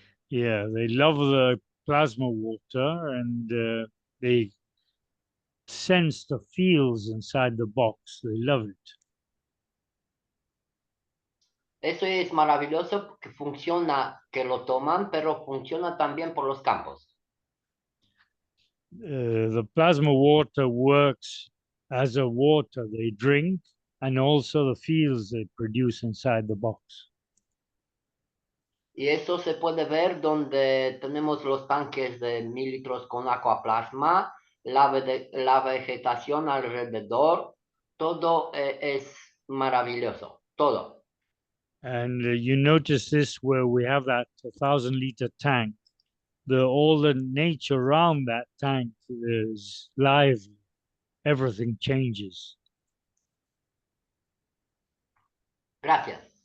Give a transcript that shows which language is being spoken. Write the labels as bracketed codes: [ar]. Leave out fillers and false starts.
[en] Yeah, they love the plasma water and they sense the feels inside the box. They love it. [es] Eso es maravilloso porque funciona, que lo toman, pero funciona también por los campos. [en] The plasma water works as a water they drink and also the feels they produce inside the box. [es] Y eso se puede ver donde tenemos los tanques de 1000 litros con aquaplasma, la vegetación alrededor, todo es maravilloso, todo. [en] And you notice this where we have that 1,000-liter tank. All the nature around that tank is lively. Everything changes. [es] Gracias.